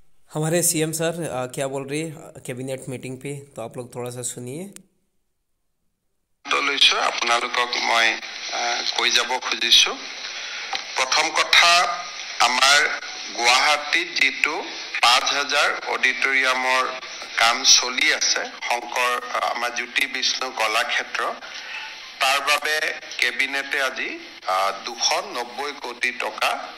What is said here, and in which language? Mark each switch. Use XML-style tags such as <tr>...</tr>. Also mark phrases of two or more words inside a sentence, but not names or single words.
<hi>हमारे सीएम सर क्या बोल रही है कैबिनेट मीटिंग पे, तो आप लोग थोड़ा सा सुनिए।</hi> <as>तो লৈছো আপোনালোকক মই কৈ যাব খুজিছো। প্ৰথম কথা, আমাৰ গুৱাহাটীত যেটো 5000 অডিটৰিয়ামৰ কাম চলি আছে শংকৰ আমাৰ জ্যোতি বিষ্ণু কলাক্ষেত্ৰ, তাৰ বাবে কেবিনেটে আজি 290 কোটি টকা</as>